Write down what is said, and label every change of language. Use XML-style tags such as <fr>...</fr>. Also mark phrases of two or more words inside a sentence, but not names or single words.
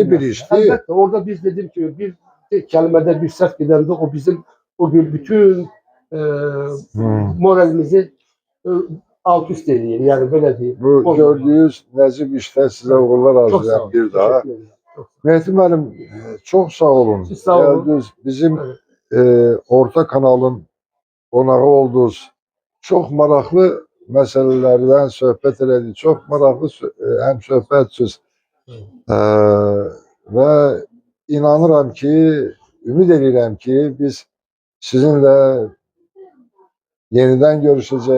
<tr>bir bir mesele. işti. Elbette orada biz dedim ki bir kelimede bir sert gidende o bizim o gün bütün moralimizi e, alt üst ediyor. Yani böyle diyeyim. Bu Bozuyor.</tr> <az>gördüğünüz nəzib işdə sizə uğurlar</az> <tr>Çok sağ</tr> <az>arzulayıram</az> <tr>olun.</tr> <az>bir daha.</az> <tr>Teşekkür ederim. Çok sağ olun.</tr> <az>Mehdi müəllim, çox sağ olun. Siz sağ olun. Gəldiniz, bizim</az> <tr>Evet.</tr> <az>Orta kanalın qonağı oldunuz. Çox maraqlı məsələlərdən söhbət elədik. Çox maraqlı həm söhbətsiz. Və inanıram ki, ümid edirəm ki, biz sizinlə yenidən görüşəcəyik</az>